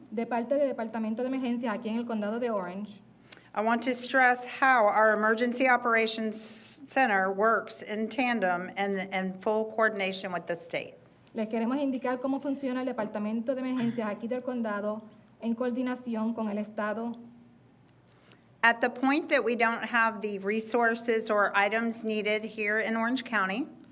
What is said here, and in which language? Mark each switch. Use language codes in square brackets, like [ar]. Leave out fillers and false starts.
[es] De parte del Departamento de Emergencias aquí en el Condado de Orange, [en] I want to stress how our Emergency Operations Center works in tandem and in full coordination with the state. [es] les queremos indicar cómo funciona el Departamento de Emergencias aquí del Condado en coordinación con el Estado. [en] At the point that we don't have the resources or items needed here in Orange County,